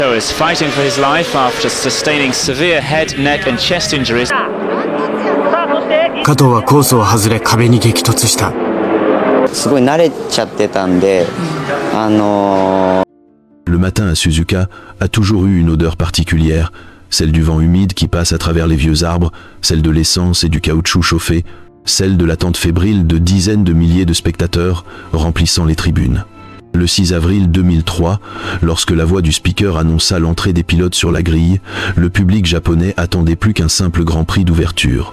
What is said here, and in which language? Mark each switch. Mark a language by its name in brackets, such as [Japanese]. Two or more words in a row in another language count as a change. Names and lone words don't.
[English] is fighting for his life after sustaining severe head, neck and chest injuries. [Japanese] 加藤はコースを外れ壁に激突した。すごい慣れちゃってたんで、 [French] Le matin à Suzuka a toujours eu une odeur particulière, celle du vent humide qui passe à travers les vieux arbres, celle de l'essence et du caoutchouc chauffé, celle de l'attente fébrile de dizaines de milliers de spectateurs remplissant les tribunes. Le 6 avril 2003, lorsque la voix du speaker annonça l'entrée des pilotes sur la grille, le public japonais attendait plus qu'un simple Grand Prix d'ouverture.